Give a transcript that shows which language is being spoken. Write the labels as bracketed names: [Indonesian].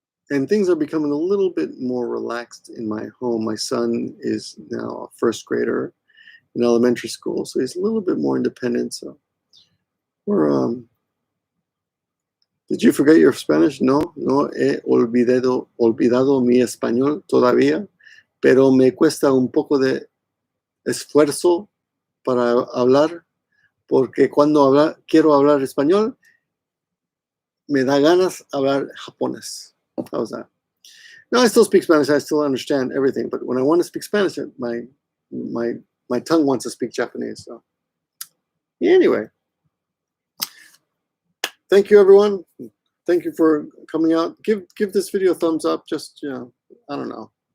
[English] And things are becoming a little bit more relaxed in my home. My son is now a first grader in elementary school, so he's a little bit more independent. So we're Did you forget your Spanish? [Spanish] No, no he olvidado mi español todavía, pero me cuesta un poco de esfuerzo para hablar, porque cuando quiero hablar español, me da ganas hablar japonés. [English] How's that? No, I still speak Spanish. I still understand everything, but when I want to speak Spanish, my tongue wants to speak Japanese. So anyway, thank you, everyone. Thank you for coming out. Give this video a thumbs up. Just I don't know.